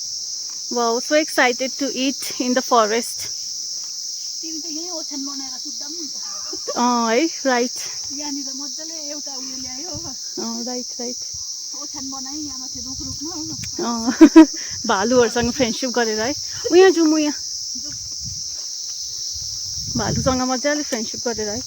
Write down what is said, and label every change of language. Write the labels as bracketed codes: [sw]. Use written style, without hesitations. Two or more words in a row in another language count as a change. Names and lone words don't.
[en] Wow, so excited to eat in the forest. [ne] तिमी त यही ओछ्यान बनाएर सुत्दा पनि हुन्छ। है, राइट। यहाँनिर मजाले एउटा उयो ल्यायो। [en] Right right. [ne] ओछ्यान बनाइ यहाँ माथि रुखमा। भालुहरूसँग फ्रेन्डसिप गरेर है। उहाँ जाउँ, म यहाँ भालुसँग मजाले फ्रेन्डसिप गरेर है।